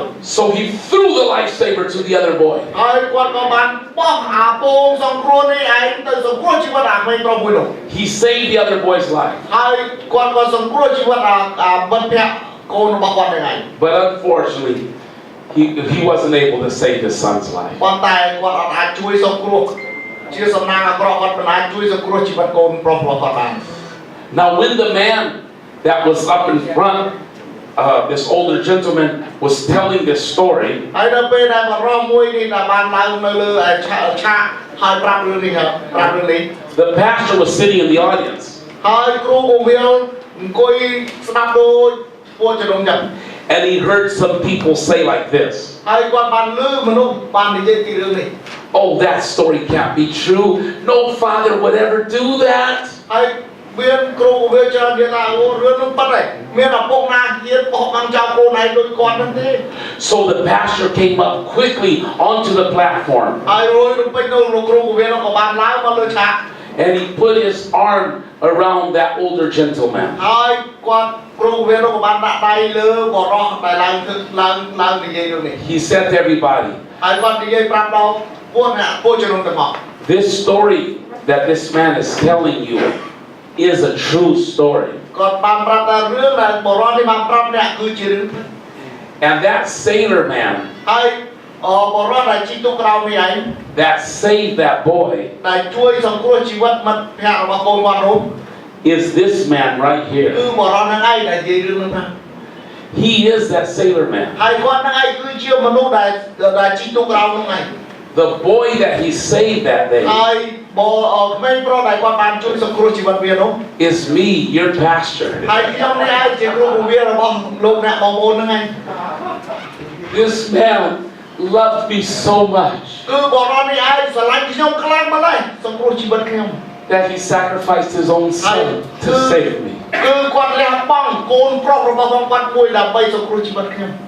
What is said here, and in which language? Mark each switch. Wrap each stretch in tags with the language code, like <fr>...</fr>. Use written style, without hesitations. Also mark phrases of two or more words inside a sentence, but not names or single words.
<en>So he threw the lifesaver to the other boy.</en> <km>ហើយគាត់ក៏បានបោះអាពងសង្គ្រោះនេះឯងទៅសង្គ្រោះជីវិតអាក្មេងប្រុសមួយនោះ</km> <en>He saved the other boy's life.</en> <km>ហើយគាត់ក៏សង្គ្រោះជីវិតអាមិត្តភក្តិកូនរបស់គាត់ហ្នឹងឯង</km> <en>But unfortunately, he wasn't able to save his son's life.</en> <km>ប៉ុន្តែគាត់អត់អាចជួយសង្គ្រោះជាសំណាងអាក្រក់គាត់មិនអាចជួយសង្គ្រោះជីវិតកូនប្រុសរបស់គាត់បាន</km> <en>Now when the man that was up in front, this older gentleman was telling this story,</en> <km>ហើយដល់ពេលដែលបរិះមួយនេះដែលបានឡើងនៅលើឆាកហើយប្រាប់រឿងនេះ</km> <en>the pastor was sitting in the audience.</en> <km>ហើយគ្រូកងវិលអង្គុយស្ដាប់ដូចពួកជំនុំចឹង</km> <en>And he heard some people say like this.</en> <km>ហើយគាត់បានឮមនុស្សបាននិយាយពីរឿងនេះ</km> <en>Oh, that story can't be true. No father would ever do that.</en> <km>ហើយមានគ្រូកងវិលច្រើននិយាយថាអូរឿងនោះប៉ិតហើយមានឪពុកណាហ៊ានបោះបង់ចោលកូនឯងដូចគាត់ហ្នឹងទេ</km> <en>So the pastor came up quickly onto the platform.</en> <km>ហើយរួយរំពេចនោះលោកគ្រូកងវិលក៏បានឡើងមកលើឆាក</km> <en>And he put his arm around that older gentleman.</en> <km>ហើយគាត់គ្រូកងវិលក៏បានដាក់ដៃលើបរិះដែលឡើងនិយាយរឿងនេះ</km> <en>He said to everybody,</en> <km>ហើយគាត់និយាយប្រាប់ដល់ពួកជំនុំទាំងអស់</km> <en>this story that this man is telling you is a true story.</en> <km>គាត់បានប្រាប់ថារឿងដែលបរិះនេះបានប្រាប់អ្នកគឺជារឿង</km> <en>And that sailor man</en> <km>ហើយបរិះដែលជីកទុកក្រោមនេះឯង</km> <en>that saved that boy</en> <km>ដែលជួយសង្គ្រោះជីវិតមិត្តភក្តិរបស់កូនគាត់នោះ</km> <en>is this man right</en> <km>គឺ</km> <en>here.</en> <km>បរិះហ្នឹងឯងដែលនិយាយរឿងហ្នឹងថា</km> <en>He is that sailor man.</en> <km>ហើយគាត់ហ្នឹងឯងគឺជាមនុស្សដែលជីកទុកក្រោមហ្នឹងឯង</km> <en>The boy that he saved that day</en> <km>ហើយក្មេងប្រុសដែលគាត់បានជួយសង្គ្រោះជីវិតវានោះ</km> <en>is me, your pastor.</en> <km>ហើយខ្ញុំនេះឯងជាគ្រូបង្រៀនរបស់លោកអ្នកបងប្អូនហ្នឹងឯង</km> <en>This man loved me so much</en> <km>គឺបរិះនេះឯងស្រឡាញ់ខ្ញុំខ្លាំងម្ល៉េះសង្គ្រោះជីវិតខ្ញុំ</km> <en>that he sacrificed his own son to save me.</en> <km>គឺគាត់លះបង់កូនប្រុសរបស់គាត់មួយដើម្បីសង្គ្រោះជីវិតខ្ញុំ</km>